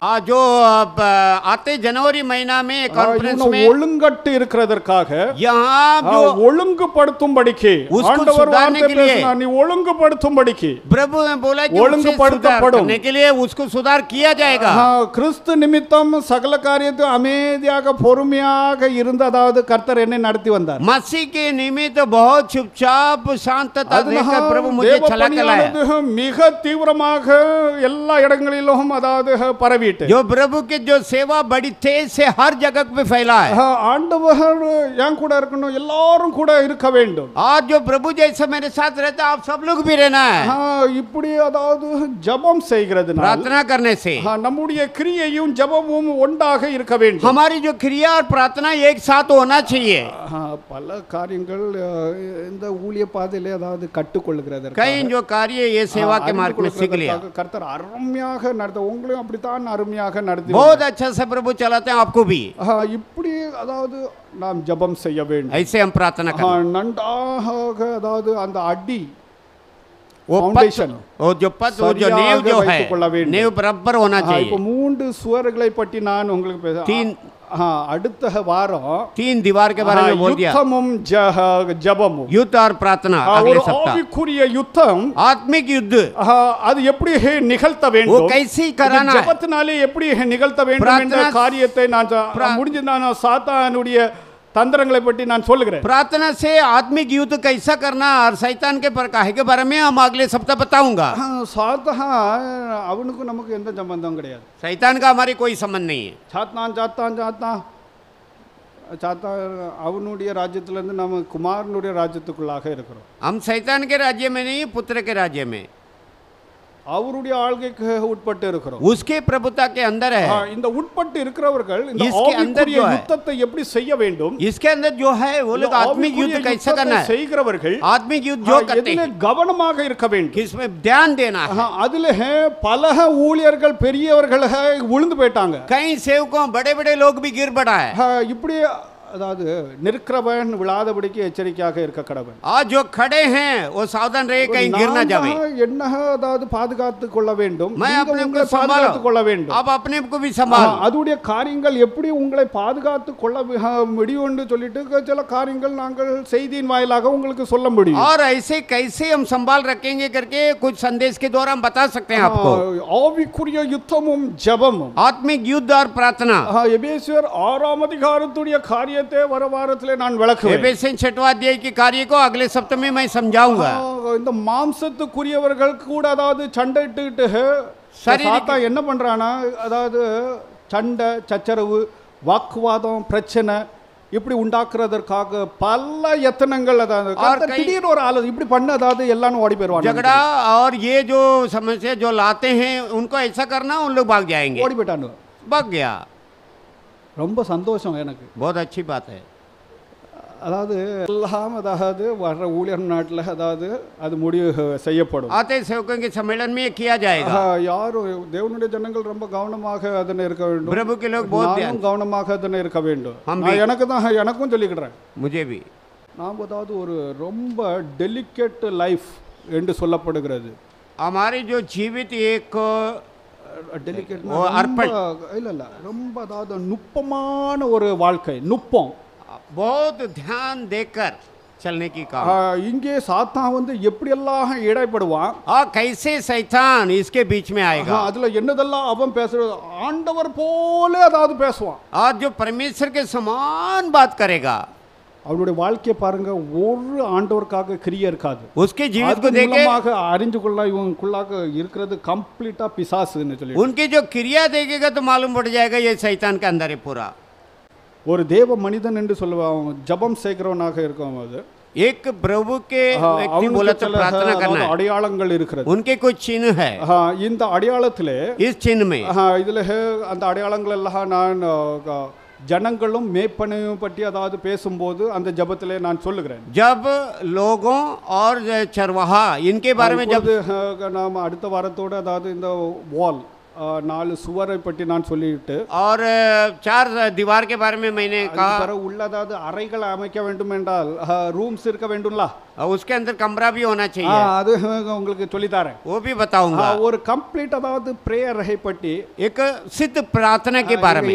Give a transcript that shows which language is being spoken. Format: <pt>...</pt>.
<hi>जो आते जनवरी महीना में कॉन्फ्रेंस में</hi> <ta>ஒழுங்கட்டு இருக்கிறதற்காக</ta> <hi>यहाँ जो</hi> <ta>ஒழுங்குபடுத்தும்படிக்கு ஆண்டவர் வார்த்தை பேசினார் நீ ஒழுங்குபடுத்தும்படிக்கு</ta> <hi>प्रभु ने बोला कि</hi> <ta>ஒழுங்குபடுத்தப்படும்</ta> <hi>करने के लिए उसको सुधार किया जाएगा</hi> <ta>கிறிஸ்து நிமித்தம் சகல காரியத்தை அமைதியாக பொறுமையாக இருந்து அதாவது கர்த்தர் என்னை நடத்தி வந்தார்</ta> <hi>मसीह के निमित्त बहुत चुपचाप शांतता देकर प्रभु मुझे चला के लाया</hi> <ta>மிக தீவிரமாக எல்லா இடங்களிலும் அதாவது பரவி</ta> <hi>जो प्रभु के जो सेवा बड़ी तेज से हर जगह पे फैला है</hi> <ta>ஆண்டவர் என் கூட இருக்கணும் எல்லாரும் கூட இருக்க வேண்டும்</ta> <hi>आज जो प्रभु जैसे मेरे साथ रहता आप सब लोग भी रहना है</hi> <ta>இப்படி அதாவது ஜெபம் செய்கிறது</ta> <hi>प्रार्थना करने से</hi> <ta>நம்முடைய கிரியையும் ஜெபமும் ஒன்றாக இருக்க வேண்டும்</ta> <hi>हमारी जो क्रिया और प्रार्थना एक साथ होना चाहिए</hi> <ta>பல காரியங்கள் இந்த ஊழிய பாதையிலே அதாவது கற்றுக்கொள்கிறது</ta> <hi>कई जो कार्य ये सेवा के मार्ग में सीख लिया</hi> <ta>கர்த்தர் அருமையாக நடத்த உங்களையும் அப்படித்தான் அருமையாக நடத்தி</ta> <hi>बहुत अच्छा से प्रभु चलाते हैं आपको भी</hi> <ta>இப்படி அதாவது நாம் ஜெபம் செய்ய வேண்டும்</ta> <hi>ऐसे हम प्रार्थना करें</hi> <ta>நன்றாக அதாவது அந்த அடி</ta> <hi>वो जो पद वो जो नींव जो है नींव बराबर होना चाहिए</hi> <ta>இப்போ மூன்று சுவர்களை பற்றி நான் உங்களுக்கு பேச அடுத்த வாரம்</ta> <hi>3 दीवार के बारे में बोल दिया</hi> <ta>யுத்தமும் ஜெபமும்</ta> <hi>युद्ध और प्रार्थना अगले सप्ताह</hi> <ta>ஆவிக்குரிய யுத்தம்</ta> <hi>आत्मिक युद्ध</hi> <ta>அது எப்படி நிகழ்த்த</ta> <hi>वो</hi> <ta>வேண்டும்</ta> <hi>कैसे कराना है</hi> <ta>ஜெபத்தினாலே எப்படி நிகழ்த்த வேண்டும் என்ற காரியத்தை நான் முடிஞ்சு நான் சாத்தானுடைய தந்திரங்களை பற்றி நான் சொல்லுகிறேன்</ta> <hi>प्रार्थना से आत्मिक युद्ध कैसा करना और शैतान के प्रकार के बारे में हम अगले सप्ताह बताऊंगा</hi> <ta>சாத்தான் அவனுக்கு நமக்கு எந்த சம்பந்தம் கிடையாது</ta> <hi>शैतान का हमारी कोई संबंध नहीं है</hi> <ta>சாத்தான் அவனுடைய ராஜ்யத்திலிருந்து நம்ம குமாரனுடைய ராஜ்யத்துக்குள்ளாக இருக்கிறோம்</ta> <hi>हम शैतान के राज्य में नहीं पुत्र के राज्य में</hi> <ta>அவருடைய ஆள்கைக்கு உட்பட்டு இருக்கிறோம்</ta> <hi>उसके प्रभुता के अंदर है</hi> <ta>இந்த உட்பட்டு இருக்கிறவர்கள் இந்த</ta> <hi>इसके अंदर जो है</hi> <ta>யுத்தத்தை எப்படி செய்ய வேண்டும்</ta> <hi>इसके अंदर जो है वो लोग आत्मिक युद्ध कैसे करना है</hi> <ta>செய்கிறவர்கள்</ta> <hi>आत्मिक युद्ध जो करते हैं</hi> <ta>கவனமாக இருக்க வேண்டும்</ta> <hi>किसमें ध्यान देना है</hi> <ta>அதுல பல ஊழியர்கள் பெரியவர்கள் விழுந்து போயிட்டாங்க</ta> <hi>कई सेवकों बड़े बड़े लोग भी गिर पड़ा है</hi> <ta>இப்படி அதாவது நிற்கிறவன் விழாதபடிக்கு எச்சரிக்கையாக இருக்க கடவன்</ta> <hi>आज जो खड़े हैं वो सावधान रहे कहीं गिर ना जावे</hi> <ta>என்ன அதாவது பாதுகாத்துக் கொள்ள வேண்டும்</ta> <hi>मैं अपने को</hi> <ta>பாதுகாத்துக் கொள்ள வேண்டும்</ta> <hi>आप अपने को भी संभाल</hi> <ta>அதுடைய காரியங்கள் எப்படி உங்களை பாதுகாத்துக் கொள்ள முடியும் என்று சொல்லிட்டு சில காரியங்கள் நாங்கள் செய்தியின் வாயிலாக உங்களுக்கு சொல்ல முடியும்</ta> <hi>और ऐसे कैसे हम संभाल रखेंगे करके कुछ संदेश के द्वारा हम बता सकते हैं आपको</hi> <ta>ஆவிக்குரிய யுத்தமும் ஜெபமும்</ta> <hi>आत्मिक युद्ध और प्रार्थना</hi> <ta>எபேசியர் 6 அதிகாரத்துடைய காரிய காரியத்தை வர வாரத்திலே நான் விளக்குவேன்.</ta> <hi>एफेसियन 6वां अध्याय के कार्य को अगले सप्ताह में मैं समझाऊंगा.</hi> <ta>இந்த மாம்சத்துக்குரியவர்கள் கூட அதாவது சண்டைட்டுக்கிட்டு சாத்தா என்ன பண்றானா, அதாவது சண்டை சச்சரவு வாக்குவாதம் பிரச்சனை இப்படி உண்டாக்குறதற்காக பல யத்தனங்கள், அதாவது திடீர்னு ஒரு ஆளு இப்படி பண்ண அதாவது எல்லாரும் ஓடி போயிடுவாங்க.</ta> <hi>झगड़ा और ये जो समस्या जो लाते हैं उनको ऐसा करना, उन लोग भाग जाएंगे.</hi> <ta>ஓடி போயிட்டானு.</ta> <hi>भाग गया.</hi> <ta>ரொம்ப சந்தோஷம் எனக்கு.</ta> <hi>बहुत अच्छी बात है.</hi> <ta>அதாவது எல்லாம் அதாவது வர்ற ஊழியர் நாட்டில் அதாவது அது முடிவு செய்யப்படும்.</ta> <hi>आते सेवकों के सम्मेलन में ये किया जाएगा.</hi> <ta>யாரும் தேவனுடைய ஜனங்கள் ரொம்ப கவனமாக அதனை இருக்க வேண்டும்.</ta> <hi>प्रभु के लोग बहुत ध्यान</hi> <ta>கவனமாக அதனை இருக்க வேண்டும். எனக்கும் சொல்லிக்கிறேன்.</ta> <hi>मुझे भी</hi> <ta>நாம் அதாவது ஒரு ரொம்ப</ta> <en>delicate life</en> <ta>என்று சொல்லப்படுகிறது.</ta> <hi>हमारी जो जीवित एक</hi> <ta>டெலிகேட் இல்ல ரொம்ப அதாவது நுட்பமான ஒரு வாழ்க்கை. நுட்பம்,</ta> <hi>बहुत ध्यान देकर चलने की काम.</hi> <ta>இங்கே சாத்தான் வந்து எப்படி எல்லாம் இடைப்படுவான்,</ta> <hi>कैसे शैतान इसके बीच में आएगा.</hi> <ta>அதுல என்னதெல்லாம் அவன் பேசுறது ஆண்டவர் போல அதாவது பேசுவான்.</ta> <hi>आज जो परमेश्वर के समान बात करेगा.</hi> <ta>அவருடைய வாழ்க்கையை பாருங்க, ஒரு ஆண்டவருக்காக கிரியை இருக்காது.</ta> <hi>उसके जीवित को देखे</hi> <ta>அறிஞ்சு கொள்ள இவங்களுக்குள்ளாக இருக்கிறது கம்ப்ளீட்டா பிசாசுன்னு சொல்லி.</ta> <hi>उनकी जो क्रिया देखेगा तो मालूम पड़ जाएगा ये शैतान के अंदर है पूरा.</hi> <ta>ஒரு தேவ மனிதன் என்று சொல்லுவாங்க, ஜபம் செய்கிறவனாக இருக்கும். அது</ta> <hi>एक प्रभु के व्यक्ति बोला तो प्रार्थना करना है.</hi> <ta>அடையாளங்கள் இருக்கிறது.</ta> <hi>उनके कुछ चिन्ह है.</hi> <ta>இந்த அடையாளத்திலே</ta> <hi>इस चिन्ह में</hi> <ta>இதுல அந்த அடையாளங்கள் எல்லாம் நான் ஜனங்களும் மேய்ப்பனையும் பற்றி அதாவது பேசும்போது அந்த ஜபத்திலே நான் சொல்லுகிறேன்.</ta> <hi>जब लोगों और चरवाहा इनके बारे में जब</hi> <ta>நாம் அடுத்த வாரத்தோட அதாவது இந்த வால் 4 சுவரை பற்றி நான் சொல்லிட்டு</ta> <hi>और 4 दीवार के बारे में मैंने कहा.</hi> <ta>உள்ளதாவது அறைகள் அமைக்க வேண்டும் என்றால் ரூம்ஸ் இருக்க வேண்டும்ல,</ta> <hi>उसके अंदर कमरा भी होना चाहिए.</hi> <ta>அது உங்களுக்கு சொல்லி தரேன்.</ta> <hi>वो भी बताऊंगा.</hi> <ta>ஒரு கம்ப்ளீட் அதாவது பிரேயரை பற்றி</ta> <hi>एक सिद्ध प्रार्थना के बारे में</hi>